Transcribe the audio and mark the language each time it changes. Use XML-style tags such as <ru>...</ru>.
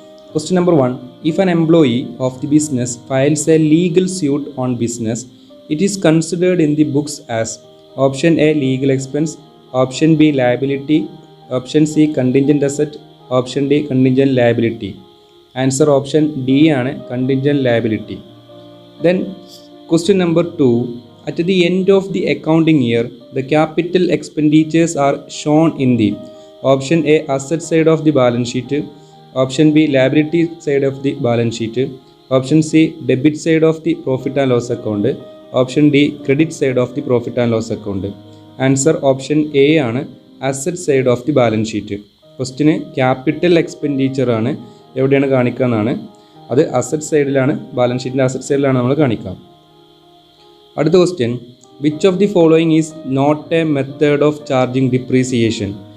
<en>Question number 1, if an employee of the business files a legal suit on business, it is considered in the books as option A legal expense, option B liability, option C contingent asset, option D contingent liability. Answer option D ആണ്, contingent liability. Then question number 2, at the end of the accounting year, the capital expenditures are shown in the option A asset side of the balance sheet, option B liability side of the balance sheet, option C debit side of the profit and loss account, option D credit side of the profit and loss account. Answer option A ആണ്, asset side of the balance sheet.</en> <ml>Question capital expenditure ആണ് എവിടെയാണ് കാണിക്കുക എന്നാണ്. അത് asset സൈഡിലാണ്, balance ഷീറ്റിൻ്റെ asset സൈഡിലാണ് നമ്മൾ കാണിക്കുക.</ml> <en>അടുത്ത question, which of the following is not a method of charging depreciation?</en>